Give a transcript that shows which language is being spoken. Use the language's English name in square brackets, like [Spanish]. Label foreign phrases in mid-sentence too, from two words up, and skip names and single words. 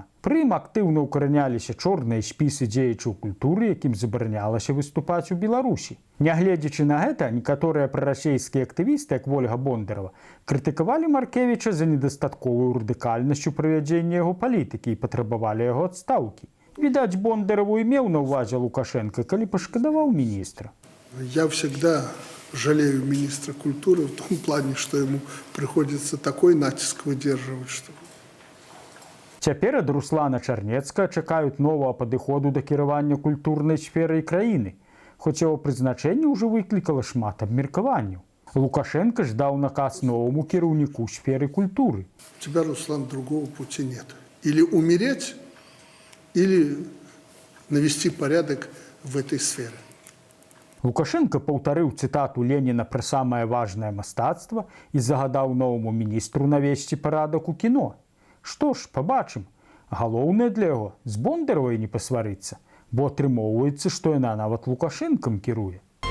[Belarusian] Пры ім актыўна ўкараняліся чорныя спісы дзеячаў культуры, якім забаранялася выступаць у Беларусі. Нягледзячы на гэта, некаторыя прарасейскія актывісты, як Вольга Бондарова, крытыкавалі Маркевіча за недастатковую радыкальнасць у правядзенні яго палітыкі і патрабавалі яго адстаўкі. Відаць, Бондарову і меў на ўвазе Лукашенко, калі пашкадаваў міністра. [Russian] Я всегда жалею министра культуры в том плане, что ему приходится такой натиск выдерживать, что... [Belarusian] Цяпер ад Руслана Чарнецкага чакаюць новага падыходу да кіравання культурнай сферай краіны, хоць яго прызначэнне ўжо выклікала шмат абмеркаванняў. Лукашенко ж даў наказ новаму кіраўніку сферы культуры. [Russian] У тебя, Руслан, другого пути нет. Или умереть, или навести порядок в этой сфере. [Belarusian] Лукашенко паўтарыў цытату Леніна пра самае важнае мастацтва і загадаў новаму міністру навесці парадак у кіно. Што ж, пабачым. Галоўнае для яго з Бондаровай не пасварыцца, бо атрымоўваецца, што яна нават Лукашэнкам кіруе.